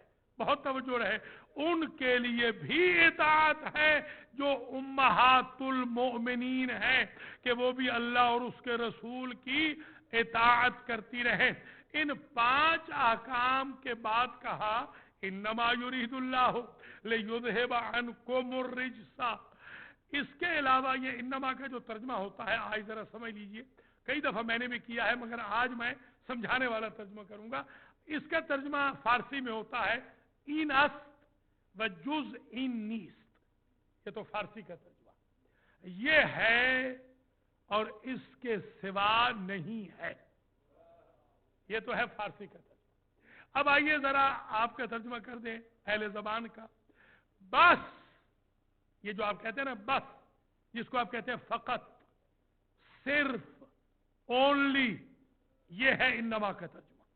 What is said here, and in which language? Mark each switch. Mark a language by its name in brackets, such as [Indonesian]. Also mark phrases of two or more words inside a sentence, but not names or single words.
[Urdu] بہت توجہ رہے، ان کے لیے بھی اطاعت ہے جو [Arabic] أمهات المؤمنين [Urdu] ہے، کہ وہ بھی اللہ اور اس کے رسول کی اطاعت کرتی رہے. ان 5 احکام کے بعد کہا [Arabic] إنما يريد الله ليذهب عنكم الرجس. [Urdu] اس کے علاوہ یہ انما کا جو ترجمہ ہوتا ہے، آج ذرا سمجھ لیجیے, کئی دفعہ میں نے بھی کیا ہے، مگر آج میں سمجھانے والا ترجمہ کروں گا۔ اس کا ترجمہ فارسی میں ہوتا ہے [Persian] این است و جز این نیست، [Urdu] یہ تو فارسی کا ترجمہ، یہ ہے اور اس کے سوا نہیں ہے، یہ تو ہے فارسی کا ترجمہ۔ اب آئیے ذرا آپ کا ترجمہ کر دیں اہل زبان کا۔ بس، یہ جو آپ کہتے ہیں نا بس، جس کو آپ کہتے ہیں فقط، صرف، اونلی، یہ ہے انما کا ترجمہ۔